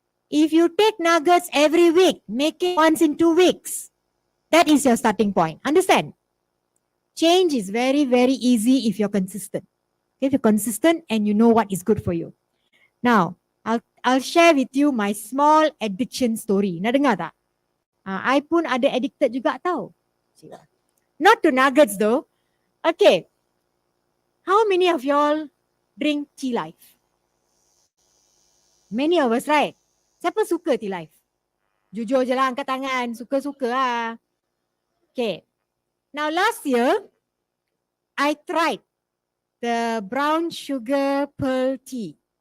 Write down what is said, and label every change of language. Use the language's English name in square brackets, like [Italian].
[English] If you take nuggets every week, make it once in 2 weeks. That is your starting point. Understand? Change is very, very easy if you're consistent. If you're consistent and you know what is good for you. Now, I'll share with you my small addiction story. [Malay] Nak dengar tak? I pun ada addicted juga tau. [English] Not to nuggets though. Okay. How many of y'all drink tea life? Many of us, right? [Malay] Siapa suka tea life? Jujur je lah, angkat tangan. Suka-suka lah. Okay. [English] Now last year, I tried the brown sugar pearl tea.